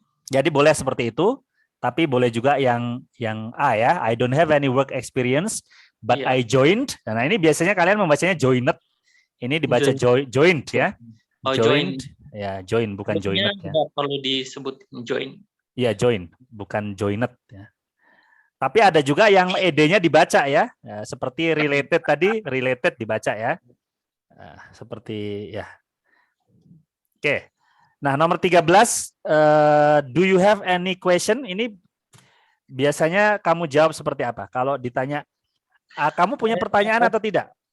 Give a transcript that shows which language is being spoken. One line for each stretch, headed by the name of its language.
Indonesian: Jadi boleh seperti itu, tapi boleh juga yang A ya.
English: I don't have any work experience but I joined.
Indonesian: Nah, ini biasanya kalian membacanya joined. Ini dibaca joined ya. Oh, joined. Ya, join bukan joined ya. Tidak perlu disebut join. Iya, join, bukan joined ya. Tapi ada juga yang ed-nya dibaca ya. Seperti related tadi, related dibaca ya. Seperti ya. Oke. Nah, nomor 13,
English: do you have any question?
Indonesian: Ini biasanya kamu jawab seperti apa? Kalau ditanya, kamu punya pertanyaan atau tidak?